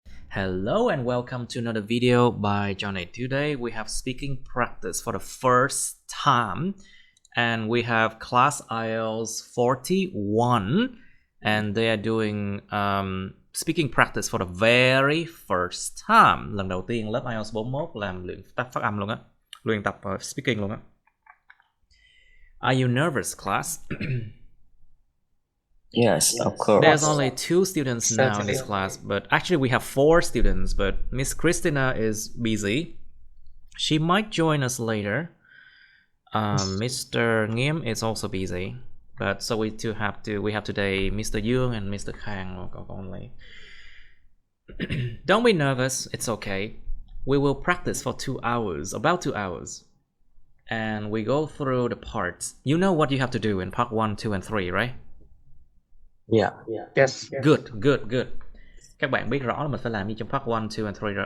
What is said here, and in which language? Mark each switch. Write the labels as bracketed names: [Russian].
[English] Hello and welcome to another video by Johnny. Today we have speaking practice for the first time and we have class IELTS 41 and they are doing speaking practice for the very first time. [Vietnamese] Lần đầu tiên lớp IELTS 41 làm luyện tập phát âm luôn á, luyện tập speaking luôn á. [English] Are you nervous, class? Yes, of course. There's only 2 students now in this class, but actually we have 4 students, but Miss Christina is busy. She might join us later. Mr. Nghiêm is also busy, but so we have today Mr. Young and Mr. Khang only. Don't be nervous, it's okay. We will practice for 2 hours, about 2 hours. And we go through the parts. You know what you have to do in part 1, 2, and 3, right? Yeah. Yes. Good. [Vietnamese] Các bạn biết rõ là mình phải làm gì trong part 1, 2, and 3 rồi.